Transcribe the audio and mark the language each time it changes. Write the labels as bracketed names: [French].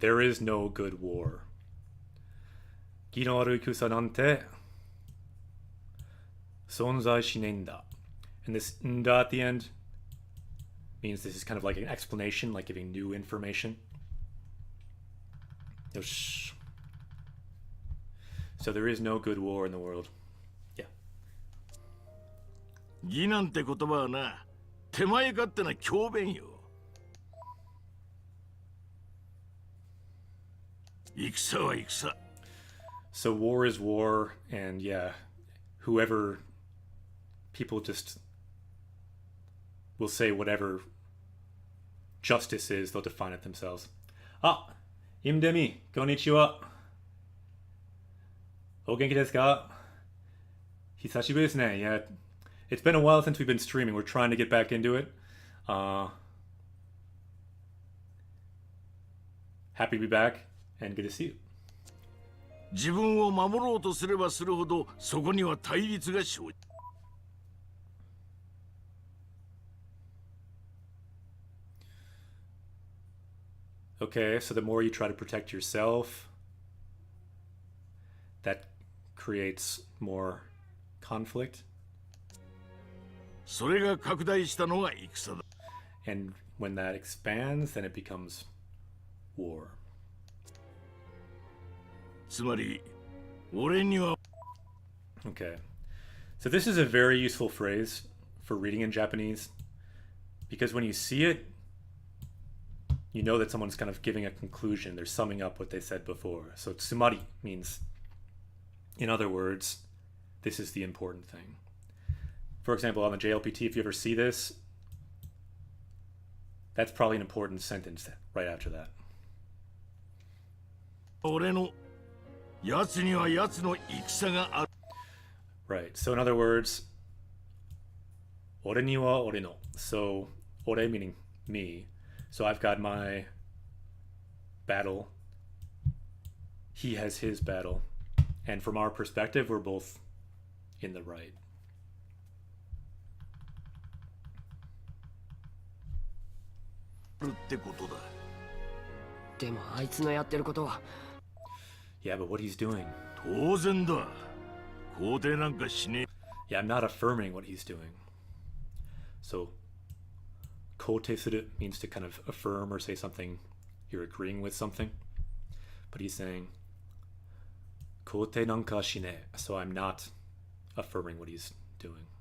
[English] There is no good war. [Japanese] Gino aru ikusa nante sonzai shinenda. [English] And this nda at the end means this is kind of like an explanation, like giving new information. [Japanese] Yosh. [English] So there is no good war in the world. Yeah. [Japanese] 義なんて言葉はな、手前勝手な強弁よ。戦は戦。 [English] So war is war, and yeah, whoever, people just will say whatever justice is, they'll define it themselves. [Japanese] Ah, imdemi, konnichiwa. O genki desu ka? Hisashiburi desu ne. [English] Yeah, it's been a while since we've been streaming. We're trying to get back into it. Happy to be back, and good to see you. [Japanese] 自分を守ろうとすればするほどそこには対立が生じ。 [English] Okay, so the more you try to protect yourself, that creates more conflict. [Japanese] それが拡大したのが戦だ。 [English] And when that expands, then it becomes war. [Japanese] つまり、俺には。 [English] Okay. So this is a very useful phrase for reading in Japanese because when you see it, you know that someone's kind of giving a conclusion. They're summing up what they said before. So tsumari means, in other words, this is the important thing. For example, on the JLPT, if you ever see this, That's probably an important sentence right after that. [Japanese] 俺の奴には奴の戦がある。 [English] Right. So in other words, [Japanese] 俺には俺の. [English] So 俺 meaning me. So I've got my battle. He has his battle. And from our perspective, we're both in the right. [Japanese] ってことだ。でもあいつのやってることは [English] Yeah, but what he's doing. [Japanese] 当然だ。肯定なんかしねえ。 [English] Yeah, I'm not affirming what he's doing. So, 肯定する means to kind of affirm or say something, you're agreeing with something. But he's saying, [Japanese] 肯定なんかしねえ. [English] So I'm not affirming what he's doing.